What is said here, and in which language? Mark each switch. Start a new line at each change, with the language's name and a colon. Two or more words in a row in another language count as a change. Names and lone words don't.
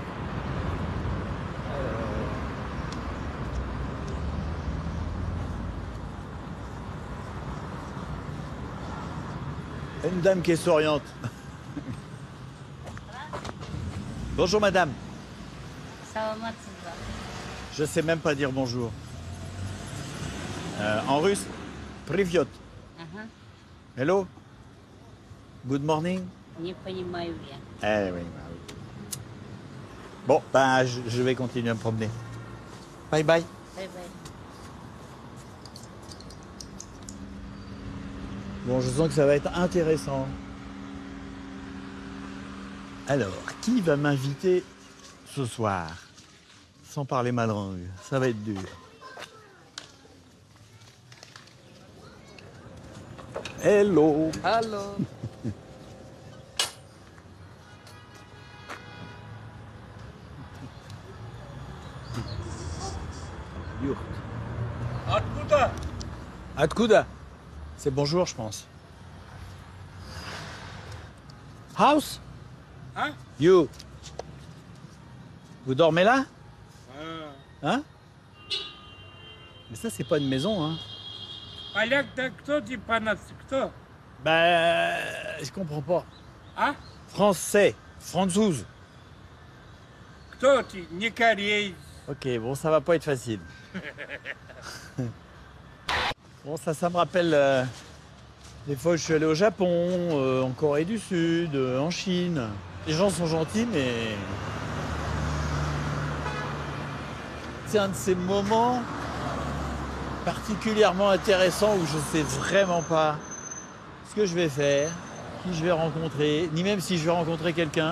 French: Une dame qui s'oriente. Bonjour madame. Je sais même pas dire bonjour. En russe, Privyot.
English: Hello. Good morning.
Russian: Не понимаю я.
French: Eh oui, oui. Bon, je vais continuer à me promener.
English: Bye bye. Bye bye.
French: Bon, je sens que ça va être intéressant. Alors, qui va m'inviter ce soir? Sans parler ma langue, ça va être dur.
English: Hello. Hello.
Russian: Откуда? Откуда?
French: C'est bonjour, je pense. House? Hein? You. Vous dormez là? Hein? Mais ça, c'est pas une maison, hein?
Russian: Поляк-то кто типа по-нацки? Кто?
French: Je comprends pas.
Russian: А?
French: Français. Franzouz.
Russian: Кто ты? Не кореец.
French: Ok, bon, ça va pas être facile. Bon, ça me rappelle des fois où je suis allé au Japon, en Corée du Sud, en Chine. Les gens sont gentils, mais c'est un de ces moments particulièrement intéressants où je sais vraiment pas ce que je vais faire, qui je vais rencontrer, ni même si je vais rencontrer quelqu'un.